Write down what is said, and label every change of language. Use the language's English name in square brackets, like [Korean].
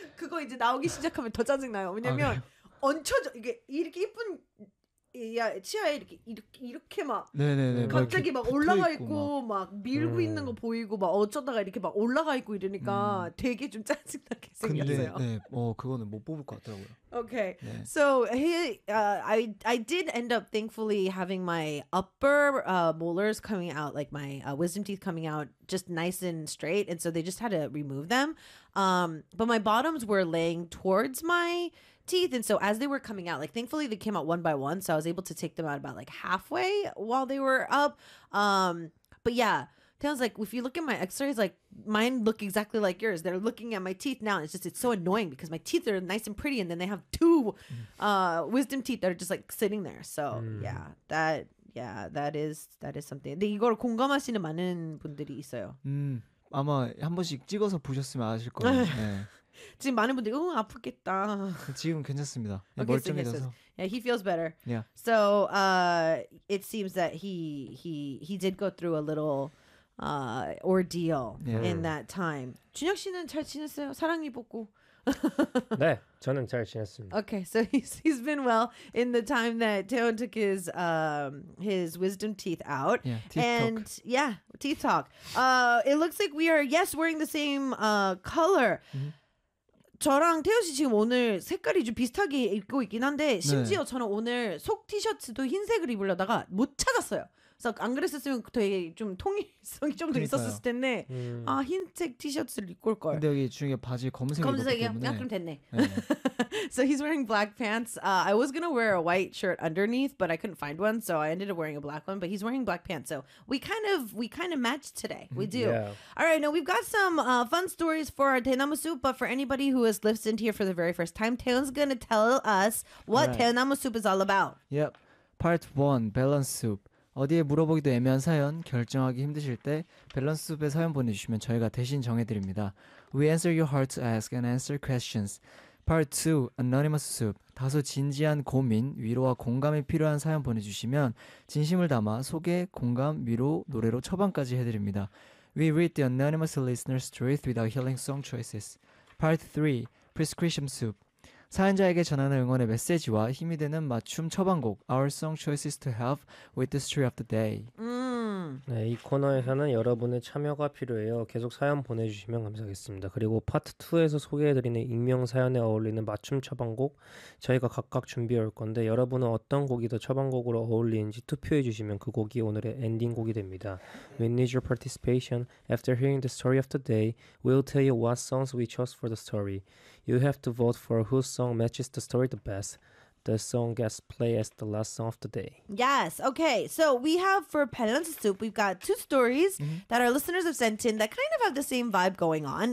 [Korean] 그거 이제 나오기 시작하면 더 짜증나요. 왜냐면 얹혀져 이게 이렇게 예쁜 치아에 이렇게 막 네네네, 갑자기 막 올라가 있고 막 밀고 있는 거 보이고 막 어쩌다가 이렇게 막 올라가 있고 이러니까 되게 좀 짜증나게 생겼어요. 근데 네, 그거는 못 뽑을 것 같더라고요. Okay, 네. [English] So I did end up thankfully having my upper molars coming out, like my wisdom teeth coming out just nice and straight, and so they just had to remove them. But my bottoms were laying towards my teeth, and so as they were coming out, like thankfully they came out one by one, so I was able to take them out about like halfway while they were up. But yeah, Taylor's like, if you look at my x-rays, like mine look exactly like yours. They're looking at my teeth now. It's so annoying because my teeth are nice and pretty, and then they have two wisdom teeth that are just like sitting there. So that is something. [Korean] 근데 이걸 공감하시는 많은 분들이 있어요. 아마 한 번씩 찍어서 보셨으면 아실 거예요. 네. 지금 많은 분들이 아프겠다. 지금 괜찮습니다. 멀쩡해져서. [English] Yeah, he feels better. Yeah. So it seems that he did go through a little ordeal in that time. [Korean] 준혁 씨는 잘 지냈어요? 사랑니 뽑고. 네, 저는 잘 지냈습니다. [English] Okay, so he's been well in the time that Taehyun took his wisdom teeth out. Yeah, teeth and, talk. Yeah, teeth talk. It looks like we are, yes, wearing the same color. Mm-hmm. [Korean] 저랑 태현 씨 지금 오늘 색깔이 좀 비슷하게 입고 있긴 한데 심지어 네. 저는 오늘 속 티셔츠도 흰색을 입으려다가 못 찾았어요. 그래서 안 그랬었으면 되게 좀 통일성이 좀 더 있었을 텐데 아 흰색 티셔츠를 입고 올 걸. 근데 여기 중에 바지 검은색 검은색이야. 그냥 그럼 됐네. 네. [English] So he's wearing black pants. I was gonna wear a white shirt underneath, but I couldn't find one, so I ended up wearing a black one. But he's wearing black pants, so we kind of match today. We do. Yeah. All right, now we've got some fun stories for our 대나무 soup. But for anybody who has listened here for the very first time, Taeyeon's gonna tell us what 대나무 soup is all about. Yep. Part 1, Balance Soup. [Korean] 어디에 물어보기도 애매한 사연, 결정하기 힘드실 때 Balance Soup에 사연 보내주시면 저희가 대신 정해드립니다. [English] We answer your heart to ask and answer questions. Part 2, Anonymous Soup. [Korean] 다소 진지한 고민, 위로와 공감이 필요한 사연 보내주시면 진심을 담아 소개, 공감, 위로, 노래로 처방까지 해드립니다. [English] We read the anonymous listener's truth with our healing song choices. Part 3, Prescription Soup. [Korean] 사연자에게 전하는 응원의 메시지와 힘이 되는 맞춤 처방곡 [English] Our Song Choices to Help with the Story of the Day. [Korean] 네, 이 코너에서는 여러분의 참여가 필요해요. 계속 사연 보내주시면 감사하겠습니다. 그리고 파트 2에서 소개해드리는 익명 사연에 어울리는 맞춤 처방곡 저희가 각각 준비해올 건데 여러분은 어떤 곡이 더 처방곡으로 어울리는지 투표해주시면 그 곡이 오늘의 엔딩곡이 됩니다. [English] We need your participation. After hearing the story of the day, we'll tell you what songs we chose for the story. You have to vote for whose song matches the story the best. The song gets played as the last song of the day. Yes. Okay. So we have for Balance Soup, we've got two stories that our listeners have sent in that kind of have the same vibe going on.